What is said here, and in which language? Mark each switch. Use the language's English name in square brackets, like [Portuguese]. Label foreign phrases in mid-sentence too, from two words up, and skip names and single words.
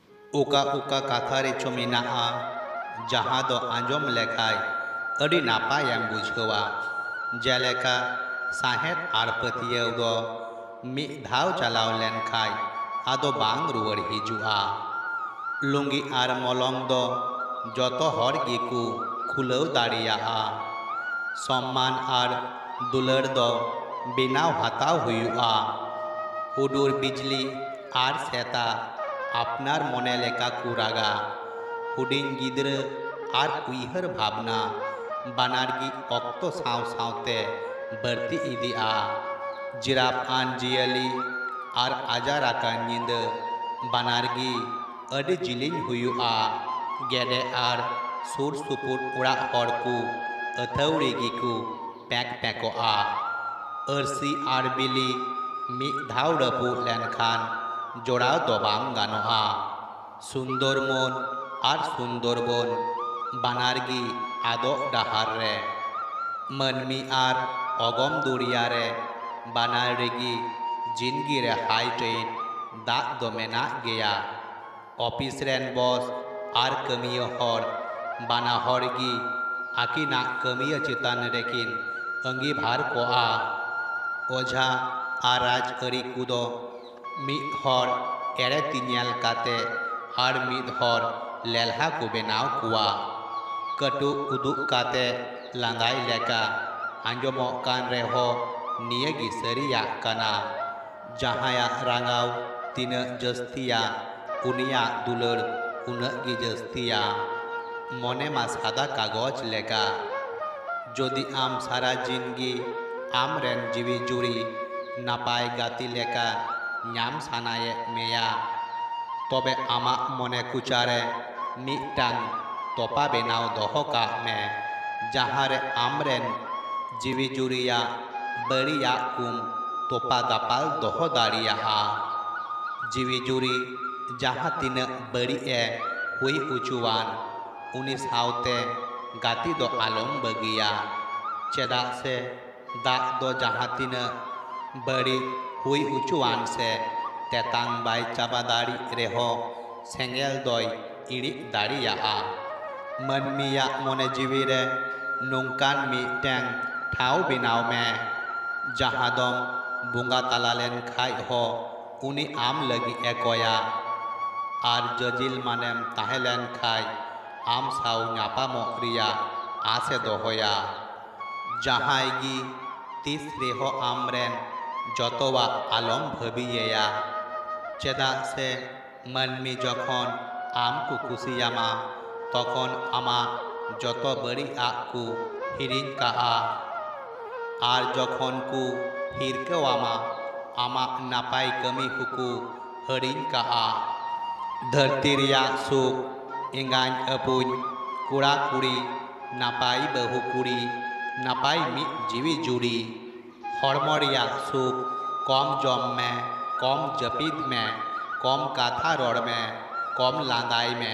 [Santali] ओका ओका कथा रेचो मेनाआ जहाँ दो आंजम लेखाय अड़ी नापायम बुझेवा जेलेका साहेब आर पतियेव दो मिद धाव चलाव लेनखाय आदो बांग रुवाड़ हिजुआ लुंगी आर मलंग दो जतो हर गेकु खुलाव दाड़ियाआ सम्मान आर दुलार दो बेनाव हाताव हुयुआ हुडुर बिजली आर सेता आपनार मने लेका कुरागा हुडिंग गिद्रा आर उइहर भावना बानारगी अक्तो साव सावते बरती इदिआ जिराफ आन जियाली आर आजार आकान निंद बानारगी अडी जिलिंग हुयुआ गेडे आर सुर सुपुर उड़ा हरकु अथौड़ी गिकु पैक पैकोआ अर्सी आर बिली मिद धाव रपु लेनखान जोड़ाव दो बांग गानोआ सुंदरमन आर सुंदरबन बानारगी आदो डाहार रे मनमी आर अगम दुरिया रे बानारगी जिंदगी रे हाई ट्रेन दाग दो मेना गया ऑफिस रेन बॉस आर कमिया हर बाना हरगी आकिना कमिया चितान रेकिन अंगीभार कोआ ओझा आर राजआरी कुदो मिद हर एरे तिनियाल काते आर मिद हर लेलहा को बेनाव कुआ कटु उदुक काते लांदाय लेका आंजमोग कान रेहो नियगी सरिया काना जहाया रांगाव तिना जस्तिया उनिया दुलर उनगी जस्तिया मने मा सादा कागज लेका जदि आम सारा जिंदगी आम रेन जीवी जुड़ी नापाय गाती लेका नाम सानाये मेया तबे आमा मने कुचारे मिटांग तोपा बेनाव दोहो का मे जहारे आमरेन जीवी जुड़िया बड़िया कुम तोपा दापाल दोहो दाड़िया जीवी जुड़ी जहाँ तीना बड़ी ए हुई उचुवान उनी सावते गाती दो आलम बगिया चेदा से दाग दो जहाँ तीना बड़ी हुई उचुवान से तेतांग बाय चाबा दाड़ी रेहो सेंगेल दोय इड़ी दाड़िया मनमिया मने जीवी रे नोंकान मिटें ठाव बेनाव में जहाँ दम बुंगा तला लेन खाय हो उनी आम लगी एकोया आर जजिल मानेम ताहेलेन खाय आम साव न्यापामोग रिया आसे दोहोया जहाँ गी तीस रेहो आमरेन जतवा आलम भाबिया चेदा से मनमी जखन आम को कुसियामा तखन आमा जत बड़ी आकु हिरिन काआ आर जखन कु हिरकेवामा आमा नापाय कमी हुकु हरिन काआ धरती रिया सुख एंगान अपुन कुड़ा कुड़ी नापाय बहु कुड़ी नापाय मिद जीवी जुड़ी हड़मो रिया सुख कम जम में कम जपीद में कम काथा रड़ में कम लांदाय में।